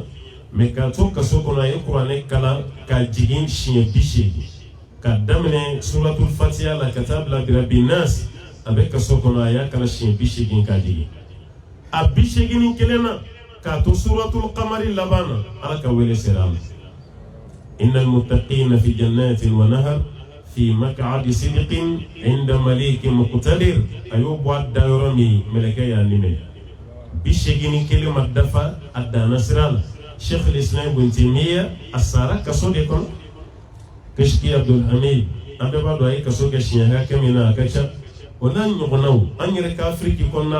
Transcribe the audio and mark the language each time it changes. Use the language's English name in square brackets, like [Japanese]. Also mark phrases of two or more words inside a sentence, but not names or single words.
[Bambara] mais k'a to kaso kɔnɔ a ye kuranɛ kalan ka jigin siɲɛ 80 ka daminɛ suratul fatiha la ka taa bila birabi nas a bɛ kaso kɔnɔ a y'a kalan siɲɛ 80 ka jigin a 81 na k'a to suratul qamari laban na Ala ka wele sera a ma [Arabic] إن المتقين في جنات ونهر في مقعد صدق عند مليك مقتدر [Bambara] a y'o bɔ a da yɔrɔ min mɛlɛkɛ y'a nimɛ 81 ma dafa a danna sira la Sheikh al-Islam Ibn Taymiyyah a sara kaso de kɔnɔ Kashki Abdul Hamid an bɛɛ b'a dɔn a ye kaso kɛ siɲɛ hakɛ min na a ka ca o n'a ɲɔgɔnnaw an yɛrɛ ka Afiriki kɔnɔna